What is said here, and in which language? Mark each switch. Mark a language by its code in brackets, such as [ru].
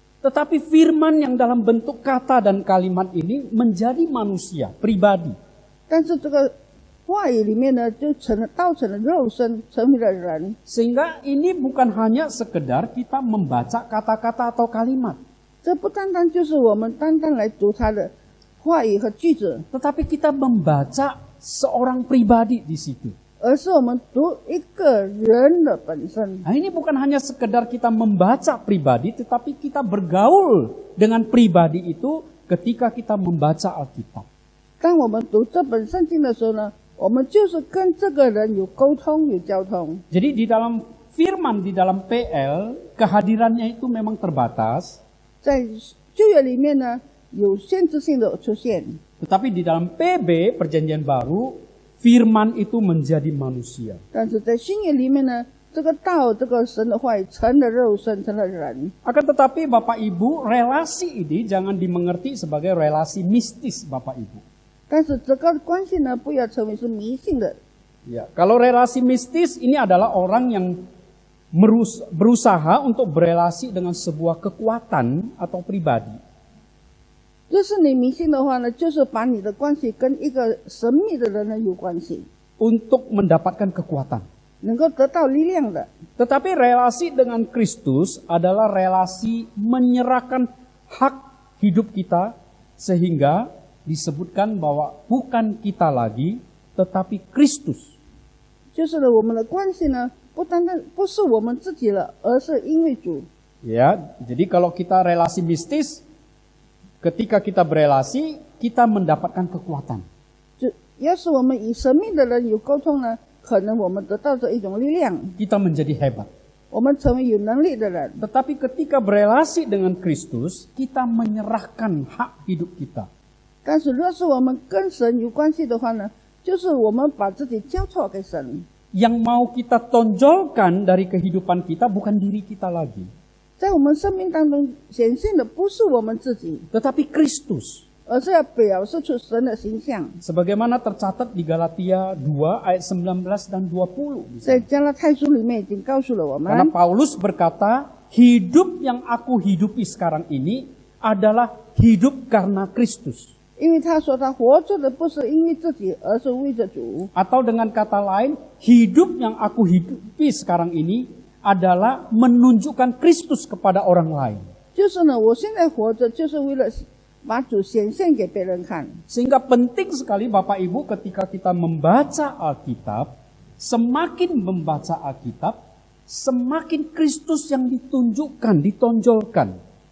[id] Tetapi firman yang dalam bentuk kata dan kalimat ini menjadi manusia, pribadi. [zh] 但是这个话语里面呢，就道成了肉身，成为了人。 [id] Sehingga ini bukan hanya sekedar kita membaca kata-kata atau kalimat. [zh] 这不单单就是我们单单来读他的话语和句子， [id] Tetapi kita membaca seorang pribadi di situ. [zh] 而是我们读一个人的本身。 [id] Nah, ini bukan hanya sekedar kita membaca pribadi, tetapi kita bergaul dengan pribadi itu ketika kita membaca Alkitab. [zh] 当我们读这本圣经的时候呢，我们就是跟这个人有沟通、有交通。 [id] Jadi di dalam firman, di dalam PL, kehadirannya itu memang terbatas. [zh] 在旧约里面呢，有限制性的出现， [id] Tetapi di dalam PB, perjanjian baru, firman itu menjadi manusia. [zh] 但是在新约里面呢，这个道、这个神的话语成了肉身，成了人。 [id] Akan tetapi Bapak Ibu, relasi ini jangan dimengerti sebagai relasi mistis Bapak Ibu. [zh] 但是这个关系呢，不要成为是迷信的。 [id] Ya, kalau relasi mistis ini adalah orang yang berusaha untuk berelasi dengan sebuah kekuatan atau pribadi. [zh] 就是你迷信的话呢，就是把你的关系跟一个神秘的人呢有关系， [id] Untuk mendapatkan kekuatan. [zh] 能够得到力量的。 [id] Tetapi relasi dengan Kristus adalah relasi menyerahkan hak hidup kita sehingga disebutkan bahwa bukan kita lagi tetapi Kristus. [zh] 就是呢，我们的关系呢，不是我们自己了，而是因为主。 [id] Ya, jadi kalau kita relasi mistis, ketika kita berelasi, kita mendapatkan kekuatan. [zh] 就要是我们与神秘的人有沟通呢，可能我们得到这一种力量， [id] Kita menjadi hebat. [zh] 我们成为有能力的人。 [id] Tetapi ketika berelasi dengan Kristus, kita menyerahkan hak hidup kita. [zh] 但是若是我们跟神有关系的话呢，就是我们把自己交托给神。 [id] Yang mau kita tonjolkan dari kehidupan kita bukan diri kita lagi, [zh] 在我们生命当中显现的不是我们自己， [id] tetapi Kristus. [zh] 而是要表示出神的形象。 [id] Sebagaimana tercatat di Galatia 2 ayat 19 dan 20. [zh] 在加拉太书里面已经告诉了我 [id] Karena [zh] 们， [id] Paulus berkata, hidup yang aku hidupi sekarang ini adalah hidup karena Kristus. [zh] 因为他说他活着的不是因为自己，而是为着主。 [id] Atau dengan kata lain, hidup yang aku hidupi sekarang ini adalah menunjukkan Kristus kepada orang lain. [zh] 就是呢，我现在活着就是为了把主显现给别人看。 [id] Sehingga penting sekali Bapak Ibu ketika kita membaca Alkitab, semakin membaca Alkitab, semakin Kristus yang ditunjukkan, ditonjolkan.